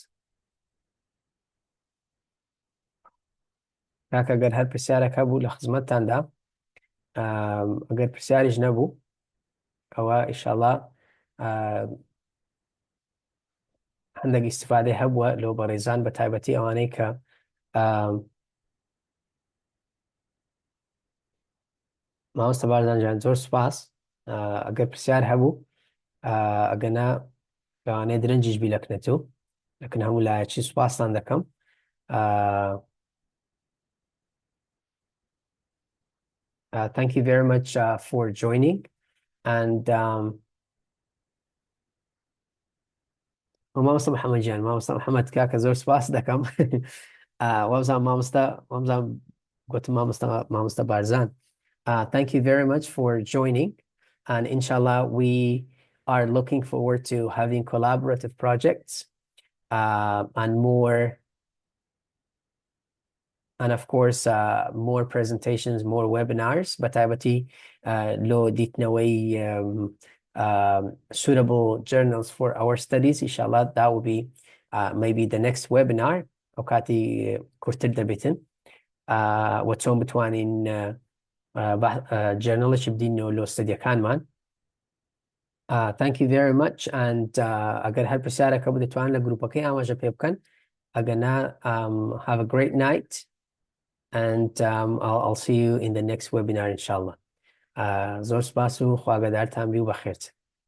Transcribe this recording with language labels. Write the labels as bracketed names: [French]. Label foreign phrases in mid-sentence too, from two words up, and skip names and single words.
[Central Kurdish] کاکە ئەگەر هەر پرسیارێک هەبوو لە خزمەتتاندا ئەگەر پرسیاریش نەبوو ئەوە ئیشەڵا هەندێک ئیستیفادەی هەبووە لۆ بەڕێزان بە تایبەتی ئەوانەی کە مامۆستا بارزان جان زۆر سوپاس ئەگەر پرسیار هەبوو ئەگەنا لەوانەیە درەنجیش بی لە کنەتۆ لەکن هەموو لایەکی سوپاسان دەکەم [English] thank you very much for joining and [Central Kurdish] مامۆستا محەممەد گیان مامۆستا محەممەد کاکە زۆر سوپاس دەکەم وەبزان مامۆستا گوتم مامۆستا بارزان [English] thank you very much for joining and inshallah we are looking forward to having collaborative projects and of course more presentations, more webinars [Central Kurdish] بەتایبەتی لۆ دیتنەوەی [English] suitable journals for our studies inshallah that will be maybe the next webinar [Central Kurdish] ئەو کاتی کورتتر دەبێتن وە چۆن بتوانین journalێکی بدینەوە لۆ ستەدیەکانمان [English] thank you very much and [Central Kurdish] ئەگەر هەر پرسیارێکە بوو دەتوانن لە گروپەکەی ئاماژە پێ بکەن ئەگەنا [English] have a great night and I'll see you in the next webinar inshallah [Central Kurdish] زۆر سپاس و خواگەدارتان بی و بەخێرت